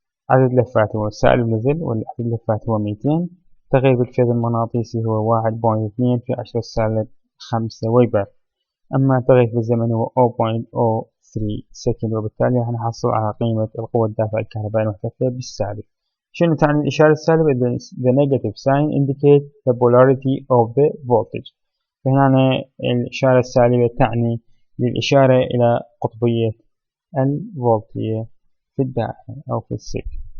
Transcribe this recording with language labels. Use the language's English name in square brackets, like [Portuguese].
[Arabic] عدد لفات هو سالب نزل والعدد لفات هو 200. التغير بالفيض المغناطيسي هو 1.2 في 10 سالب 5 ويبر. أما التغير في الزمن هو 0.03 سكند، وبالتالي هنحصل على قيمة القوة الدافعة الكهربائية المحتثة بالسالب. شنو تعني الإشارة السالبة؟ [English] The negative sign indicates the polarity of the voltage. [Arabic] فهنا الإشارة السالبة تعني للإشارة إلى قطبية الفولتية في الدائرة أو في السلك.